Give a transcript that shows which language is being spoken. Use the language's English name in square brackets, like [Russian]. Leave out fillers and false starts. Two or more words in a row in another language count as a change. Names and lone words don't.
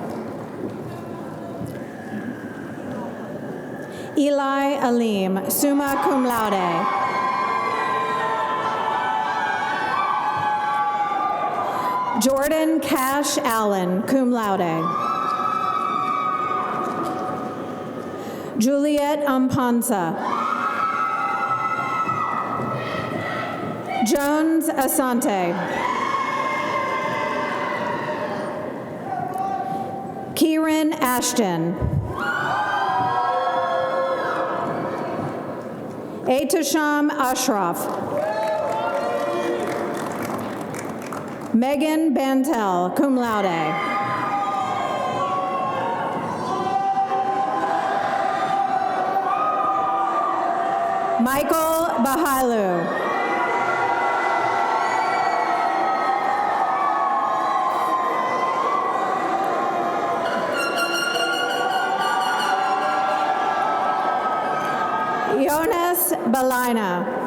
[English] Eli Alim, [Latin] summa cum laude. [English] Jordan Cash Allen, [Latin] cum laude. [English] Juliet Ampansa. Jones Asante. Kieran Ashton. Etasham Ashraf. Megan Bantel, [Latin] cum laude. [English] Michael Bahalu. Jonas Balina.